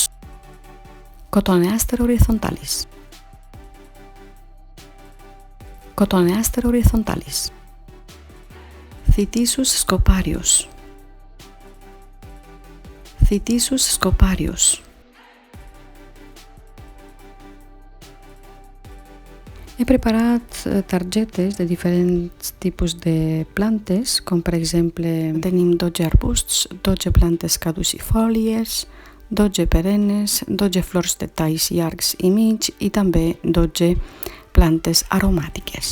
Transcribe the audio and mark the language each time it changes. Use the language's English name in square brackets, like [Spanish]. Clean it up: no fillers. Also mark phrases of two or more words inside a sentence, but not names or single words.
[Catalan] Cotoneaster horizontalis. Cotoneaster horizontalis. Cittisus scoparius. Cittisus scoparius. He preparat targetes de diferents tipus de plantes, com per exemple tenim 12 arbusts, 12 plantes caducifòlies, 12 perennes, 12 flors de talls llargs i mig i també 12 plantes aromàtiques.